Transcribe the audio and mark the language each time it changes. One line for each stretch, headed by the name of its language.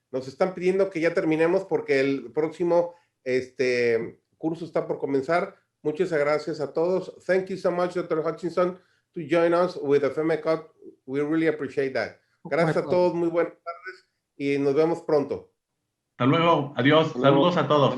Spanish: Nos están pidiendo que ya terminemos porque el próximo curso está por comenzar. Muchas gracias a todos.
English: Thank you so much, Dr. Hutchinson, to join us with the FEMECOT. We really appreciate that.
Spanish: Gracias a todos. Muy buenas tardes y nos vemos pronto. Hasta luego. Adiós. Saludos a todos.